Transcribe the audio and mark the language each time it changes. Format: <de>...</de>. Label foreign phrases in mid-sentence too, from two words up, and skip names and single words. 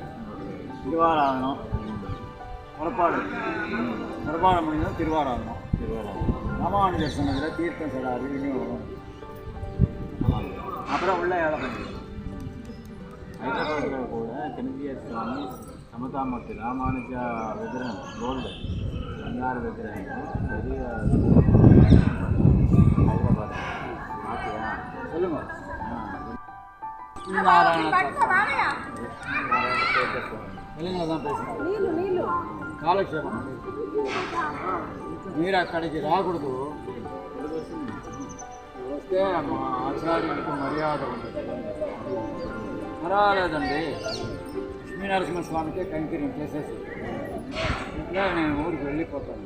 <ta>திருவாராதனம் புறப்பாடு முடிஞ்சதும் திருவாராதனம். ராமானுஜர் சொன்னதில் தீர்த்தம் சொல்லாது விநியோகம். அப்புறம் உள்ள வேலை பண்ணுறது. ஹைதராபாத்தில் கூட தென்னிந்திய சுவாமி</ta> <te>సమతామూర్తి రామానుజ విగ్రహం గోల్డ్ బంగారు విగ్రహం పెరియ హైదరాబాద్ சொல்லுங்க.</te> <ta>தெலுங்குல தான் பேசுகிறேன்.</ta> <te>కాలక్షేపం మీరు అక్కడికి రాకూడదు. వస్తే మా ఆచార్యులకు మర్యాద ఉంటుంది. పర్వాలేదండి, లక్ష్మీనరసింహస్వామికే కైంకర్యం చేసేసి ఇట్లా నేను ఊరికి వెళ్ళిపోతాను.</te>